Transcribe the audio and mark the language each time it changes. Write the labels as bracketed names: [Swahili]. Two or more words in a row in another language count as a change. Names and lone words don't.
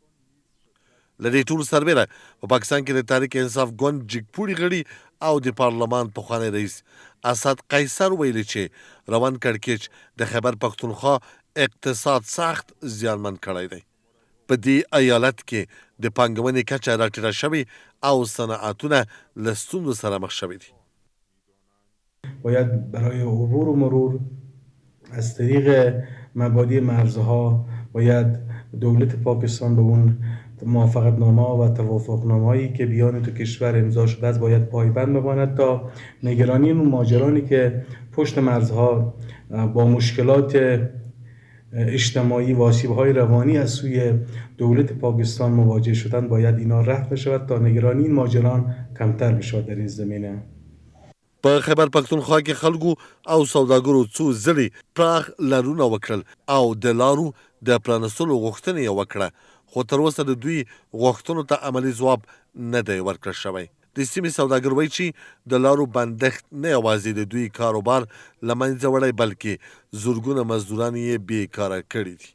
[Pashto] له دې ټولو سربیره په پاکستان کې د تحریک انصاف ګوند جګپوړي غړي او د پارلمان پخوانی رئیس اسد قیصر ویلي چې روان کړکېچ د خیبر پښتونخوا اقتصاد سخت زیانمن کړی دی. په دې ایالت کې د پانګونې کچه راټیټه شوې او صنعتونه له ستونزو سره مخ شوي دي. [Persian] باید برای عبور و مرور از طریق مبادی مرزها باید دولت پاکستان به اون موافقتنامه و توافقنامه‌ای که بیان دو کشور امضا شده است باید پایبند بماند تا نگرانی اون ماجرانی که پشت مرزها با مشکلات اجتماعی و آسیب‌های روانی از سوی دولت پاکستان مواجه شدند باید اینا رفع بشود تا نگرانی این ماجران کمتر بشود در این زمینه. [Pashto] په خیبر پښتونخوا کې خلکو او سوداګرو څو ځلې پراخ لارونه وکړل او د لارو د پرانستلو غوښتنه یې وکړه خو تر اوسه د دوی غوښتنو ته عملي ځواب نه دی ورکړل شوی. د سیمې سوداګر وایي چې د لارو بندښت نه یوازې د دوی کاروبار له منځه وړی بلکې زرګونه مزدوران یې بېکاره کړي دي.